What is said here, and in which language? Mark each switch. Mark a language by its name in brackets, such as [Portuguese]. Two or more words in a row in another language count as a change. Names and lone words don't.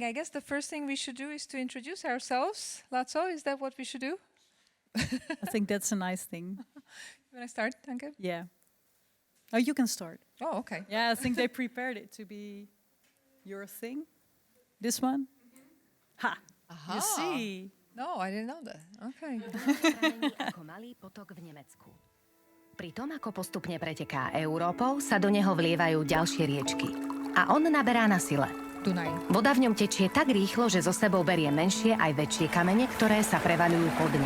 [English] I guess the first thing we should do is to introduce ourselves. Lazo, is that what we should do? I think that's a nice thing. You want to start, Anke? Yeah. Oh, you can start. Oh, okay. Yeah, I think they prepared it to be your thing. This one? Ha! Aha. You see? No, I didn't know that. Okay. [Slovak] Pramení ako malý potok v Nemecku. Pri tom, ako postupne preteká Európou, sa do neho vlievajú ďalšie riečky. A on naberá na sile. Dunaj. Voda v ňom tečie tak rýchlo, že zo sebou berie menšie aj väčšie kamene, ktoré sa prevaľujú po dne.